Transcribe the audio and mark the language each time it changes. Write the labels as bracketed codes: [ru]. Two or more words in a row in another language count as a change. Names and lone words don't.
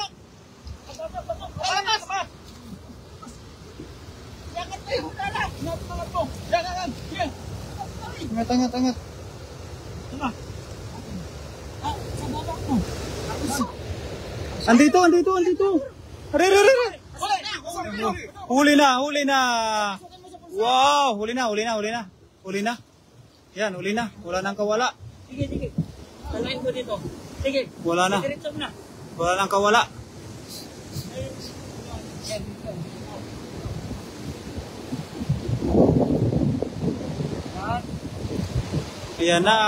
[tl] Angat, angat, angat. Andito, andito, andito. Are, are, are. Huli na, huli na. Wow, huli na, huli na, huli na. Huli na. Yan, huli na. Wala nang kawala. Sige, sige. Talain ko dito. Sige. Wala na. Diretso mo na. Wala nang kawala. Ayan na.